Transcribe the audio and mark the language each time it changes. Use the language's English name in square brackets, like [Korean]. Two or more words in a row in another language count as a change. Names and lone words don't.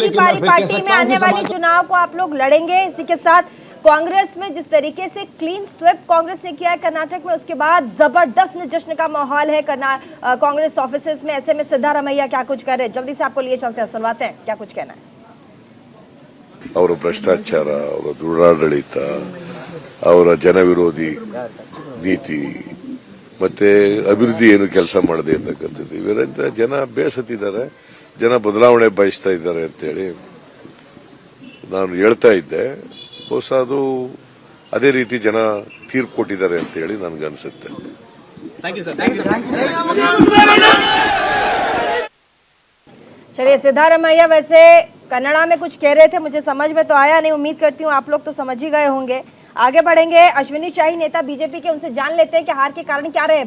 [Hindi] लेकर मैं फिर कह परिपाटी में सकता हूं आने कि वाले समाज चुनाव को आप लोग लड़ेंगे। इसी के साथ कांग्रेस में जिस तरीके से [English] clean sweep [Hindi] कांग्रेस ने किया है कर्नाटक में, उसके बाद जबरदस्त जश्न का माहौल है कांग्रेस ऑफिसेज में। ऐसे में सिद्धारमैया क्या कुछ कह रहे हैं, जल्दी से आपको लिए चलते हैं, सुनवाते हैं क्या कुछ कहना है। [Kannada] ಅವರ ಭ್ರಷ್ಟಾಚಾರ, ಅವರ ದುರಾಡಳಿತ, ಅವರ ಜನವಿರೋಧಿ ನೀತಿ ಮತ್ತೆ ಅಭಿವೃದ್ಧಿ ಏನು ಕೆಲಸ ಮಾಡದೆ ಇರ್ತಕ್ಕಂಥದ್ದು, ಇವರಿಂದ ಜನ ಬೇಸತ್ತಿದ್ದಾರೆ, ಜನ ಬದಲಾವಣೆ ಬಯಸ್ತಾ ಇದ್ದಾರೆ ಅಂತೇಳಿ ನಾನು ಹೇಳ್ತಾ ಇದ್ದೆ. ಬಹುಶಃ ಅದು ಅದೇ ರೀತಿ ಜನ ತೀರ್ಪು ಕೊಟ್ಟಿದ್ದಾರೆ ಅಂತ ಹೇಳಿ ನನಗನ್ಸುತ್ತೆ. [Hindi] चलिए, सिद्धारमैया वैसे कन्नड़ा में कुछ कह रहे थे, मुझे समझ में तो आया नहीं, उम्मीद करती हूँ आप लोग तो समझ ही गए होंगे। आगे बढ़ेंगे, अश्विनी शाही नेता बीजेपी के, उनसे जान लेते हैं कि हार के कारण क्या रहे।